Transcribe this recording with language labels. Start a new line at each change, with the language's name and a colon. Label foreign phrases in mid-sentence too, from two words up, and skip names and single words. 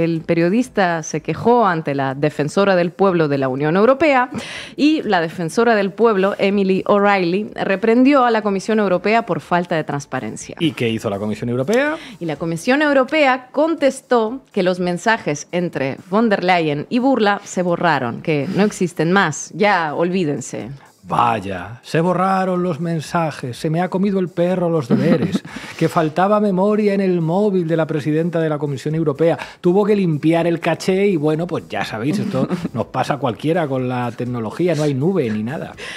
Spanish: El periodista se quejó ante la defensora del pueblo de la Unión Europea y la defensora del pueblo, Emily O'Reilly, reprendió a la Comisión Europea por falta de transparencia. ¿Y qué hizo la Comisión Europea? Y la Comisión Europea contestó que los mensajes entre von der Leyen y Burla se borraron, que no existen más, ya olvídense. Vaya, se borraron los mensajes, se me ha comido el perro los deberes, que faltaba memoria en el móvil de la presidenta de la Comisión Europea, tuvo que limpiar el caché y bueno, pues ya sabéis, esto nos pasa a cualquiera con la tecnología, no hay nube ni nada.